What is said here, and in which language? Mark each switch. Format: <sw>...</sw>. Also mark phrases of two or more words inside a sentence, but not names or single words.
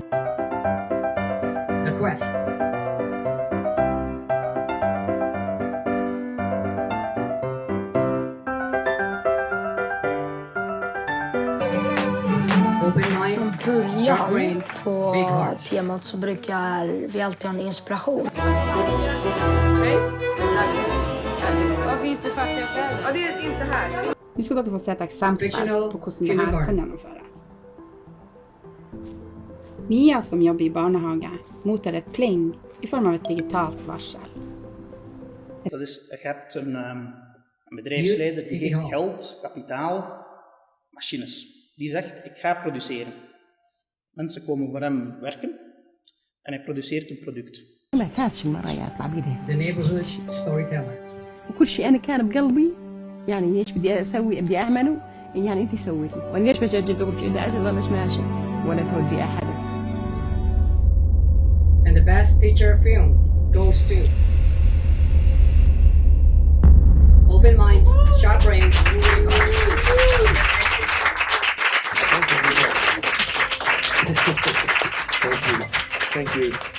<en>The Quest. Open minds, sharp brains, big hearts.</en> <sv>Temat så brukar vi alltid ha en inspiration. Vad finns det för aktuella? Ja, det är inte här.</sv> <no>Nu ska dere få se et eksempel på hvordan det her kan gjennomføres. Mia, som jobber i barnehage, mottar et pling i form av et digitalt varsel.</no> <nl>Je hebt een bedrijfsleider die heeft geld, kapitaal, machines. Die zegt, ik ga produceren. Mensen komen voor hem werken en hij produceert een product.</nl> <en>The Neighborhood Storyteller.</en> <ar>وكل شيء أنا كان بقلبي يعني ايش بدي أسوي بدي أعمله يعني أنت سوي لي وأنا ليش بسجل دغري بدي أظلش ماشي ولا تودي أحد.</ar> <en>And the Best Feature Film goes to Open Minds, Sharp Brains, Big Hearts. Thank you.</en>